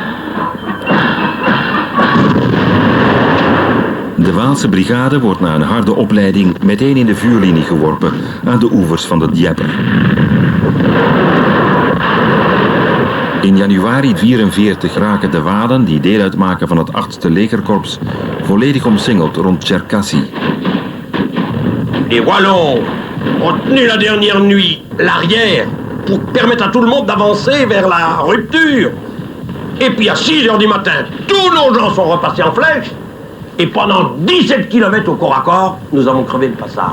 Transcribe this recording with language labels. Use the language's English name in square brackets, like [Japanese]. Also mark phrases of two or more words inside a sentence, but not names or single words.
[Dutch] De Waalse brigade wordt na een harde opleiding meteen in de vuurlinie geworpen aan de oevers van de Dieppe. In januari 1944 raken de Walen, die deel uitmaken van het 8e legerkorps, volledig omsingeld rond Cherkassy. [French] Les Wallons ont tenu la dernière nuit l'arrière pour permettre à tout le monde d'avancer vers la rupture. Et puis à 6 heures du matin, tous nos gens sont repassés en flèche. Et pendant 17 km au corps à corps, nous avons crevé le passage.